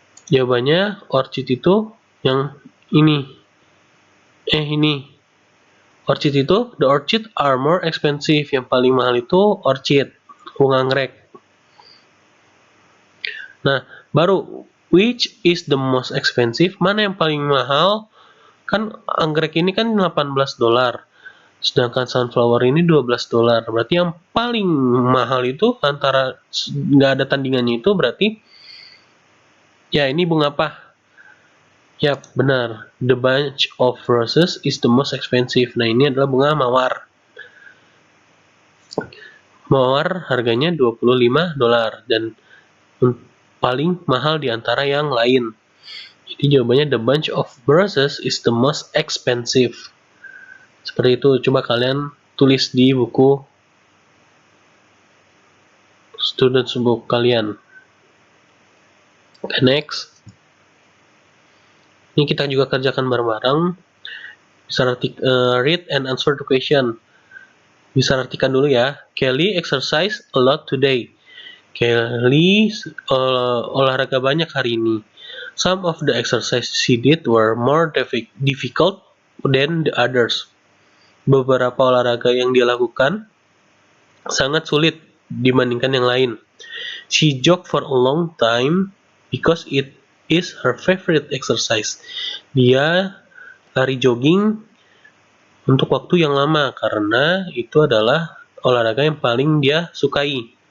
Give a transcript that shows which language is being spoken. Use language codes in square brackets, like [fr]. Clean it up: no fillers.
[id] Jawabannya orchid itu yang ini. Orchid itu, [en] the orchid are more expensive. [id] Yang paling mahal itu orchid, bunga anggrek. Nah, baru [en] which is the most expensive? [id] Mana yang paling mahal? Kan anggrek ini kan $18. Sedangkan sunflower ini $12. Berarti yang paling mahal itu antara nggak ada tandingannya itu berarti ya ini bunga apa? Yap, benar. [en] The bunch of roses is the most expensive. [id] Nah, ini adalah bunga mawar. Mawar harganya $25 dan paling mahal di antara yang lain. Jadi jawabannya [en] the bunch of roses is the most expensive. [id] Seperti itu, coba kalian tulis di buku students book kalian. [en] Okay, next. [id] Ini kita juga kerjakan bareng-bareng. Bisa [en] read and answer the question. [id] Bisa artikan dulu ya. [en] Kelly exercise a lot today. [id] Kelly olahraga banyak hari ini. [en] Some of the exercise she did were more difficult than the others. [id] Beberapa olahraga yang dia lakukan sangat sulit dibandingkan yang lain. [en] She jogged for a long time because it is her favorite exercise. [id] Dia lari jogging untuk waktu yang lama karena itu adalah olahraga yang paling dia sukai.